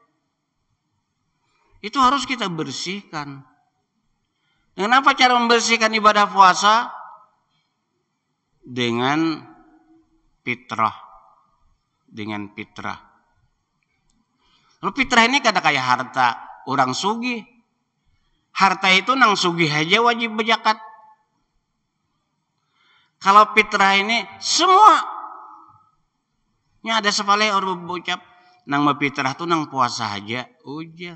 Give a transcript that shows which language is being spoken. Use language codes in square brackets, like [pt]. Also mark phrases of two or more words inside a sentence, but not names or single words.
[id] Itu harus kita bersihkan. Dengan apa cara membersihkan ibadah puasa? Dengan fitrah. Dengan fitrah. Lalu fitrah ini [bjn] kada kayak [id] harta orang sugih. [bjn] Harta itu nang sugih aja wajib berzakat. [id] Kalau fitrah ini semua. [bjn] Nya ada sepale orang berucap, nang fitrah itu nang puasa aja, ujar.